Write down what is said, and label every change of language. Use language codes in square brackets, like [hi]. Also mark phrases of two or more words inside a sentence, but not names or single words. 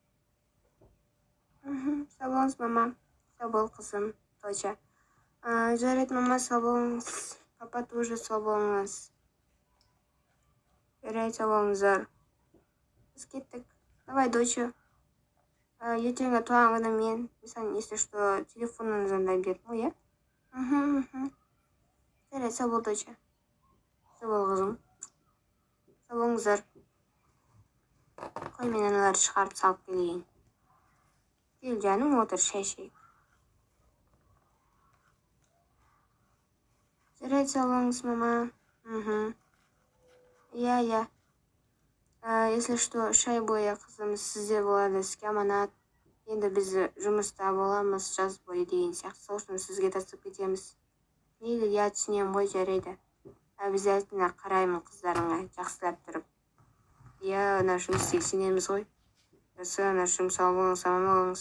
[kk] Сау болыңыз, мама. Сау бол, қызым. Точа. Жарайды, мама, сау болыңыз. Папа тоже сау болыңыз. Жарайды, сау болыңыздар. Біз кеттік. [ru] Давай, доча. [kk] Ертеңгі туған күні мен, мысалы, [ru] если что, [kk] телефонын звондай бердім ғой, иә? Жарайды, сау бол, доча. Сау бол, қызым. Сау болыңыздар. Қой, мен аналарды шығарып салып келейін. Кел, жаным, отыр, шай ішейік. Жарайды, сау болыңыз, мама. Иә. [ru] Если что, [kk] шай бойы қызым сізде болады, сізге аманат. Енді біз жұмыста боламыз, жаз бойы деген сияқты. Сол үшін сізге тастап кетеміз. Мейлі, иә, түсінемін ғой, жарайды. Обязательно қараймын қыздарыңа, жақсылап тұрып. Иә, ана жұмыс сенеміз ғой. Жақсы, ана жұмыс сау болыңыз, аман болыңыз.